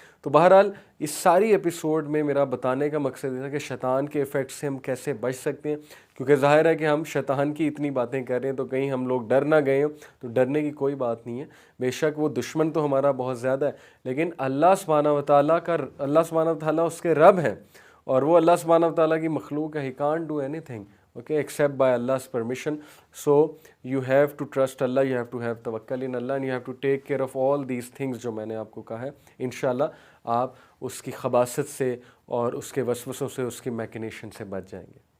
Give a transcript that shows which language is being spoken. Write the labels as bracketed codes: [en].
[ur] تو بہرحال اس ساری ایپیسوڈ میں میرا بتانے کا مقصد یہ تھا کہ شیطان کے ایفیکٹ سے ہم کیسے بچ سکتے ہیں, کیونکہ ظاہر ہے کہ ہم شیطان کی اتنی باتیں کر رہے ہیں تو کہیں ہم لوگ ڈر نہ گئے ہوں. تو ڈرنے کی کوئی بات نہیں ہے. بے شک وہ دشمن تو ہمارا بہت زیادہ ہے, لیکن اللہ سبحانہ وتعالیٰ اس کے رب ہیں, اور وہ اللہ سبحانہ وتعالیٰ کی مخلوق ہے. [en] He can't do anything okay except by Allah's permission. So you have to trust Allah, you have to have tawakkal in Allah, and you have to take care of all these things [ur] جو میں نے آپ کو کہا ہے. انشاءاللہ آپ اس کی خباثت سے اور اس کے وسوسوں سے, اس کی میکنیشن سے بچ جائیں گے.